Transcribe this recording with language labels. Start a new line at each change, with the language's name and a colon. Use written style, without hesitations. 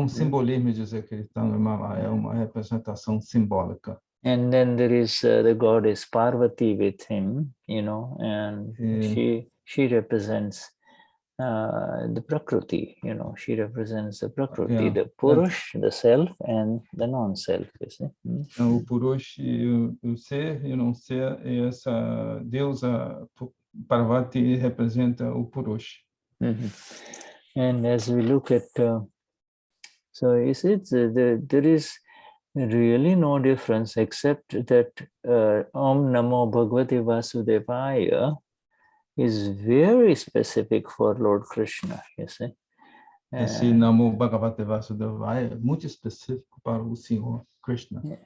Portuguese: Simbolismo dizer que ele está no Himalaia, é uma representação simbólica.
English: And then there is the goddess Parvati with him, and she represents the Prakriti, she represents the Prakriti, the Purush, the self, and the non-self, you see.
Portuguese: O Purush, o ser e o não ser, e essa deusa Parvati representa o Purush.
English: And as we look at, so you see, there is really no difference except that Om Namo Bhagavate Vasudevaya is very specific for Lord Krishna, you see.
Portuguese: Esse Namo Bhagavate Vasudevaya é muito específico para o Senhor Krishna.